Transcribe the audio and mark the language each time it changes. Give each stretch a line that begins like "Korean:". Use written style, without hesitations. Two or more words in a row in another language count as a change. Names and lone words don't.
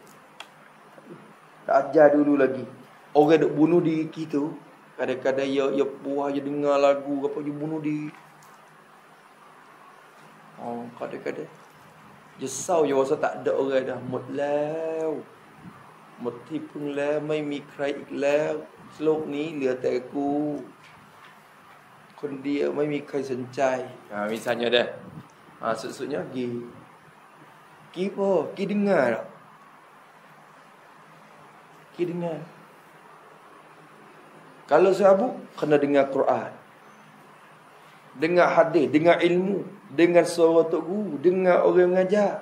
Malay: Tak ajar dulu lagi. Orang duk bunuh diri kita. Kadang-kadang ya puas je dengar lagu apa je bunuh diri. Kadang-kadang jesau je rasa tak ada orang dah. Mut lau. Mati pun lah,
Thai: ไม่มี ใคร อีกแล้ว โลกนี้เหลือแต่กู คนเดียวไม่มีใครสนใจ
Malay: misalnya dah. Maksudnya Gi apa? Gi dengar tak? Gi dengar. Kalau sabuk, kena dengar Quran. Dengar hadis, dengar ilmu, dengar suara tok guru, dengar orang mengajar.